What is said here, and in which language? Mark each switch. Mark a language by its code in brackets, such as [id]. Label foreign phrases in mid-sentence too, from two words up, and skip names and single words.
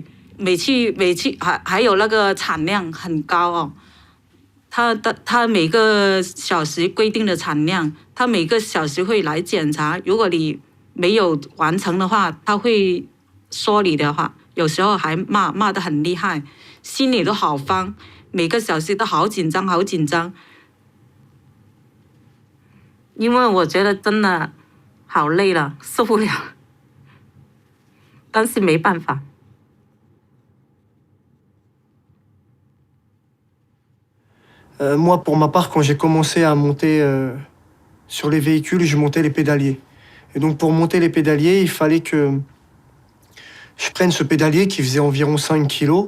[zh] 每去还有那个产量很高哦，他每个小时规定的产量，他每个小时会来检查，如果你没有完成的话，他会说你的话，有时候还骂得很厉害，心里都好慌，每个小时都好紧张，因为我觉得真的好累了，受不了，但是没办法。 [fr] Moi, pour ma part, quand j'ai commencé à monter sur les véhicules, je montais les pédaliers. Et donc, pour monter les pédaliers, il fallait que je prenne ce pédalier qui faisait environ 5 kilos.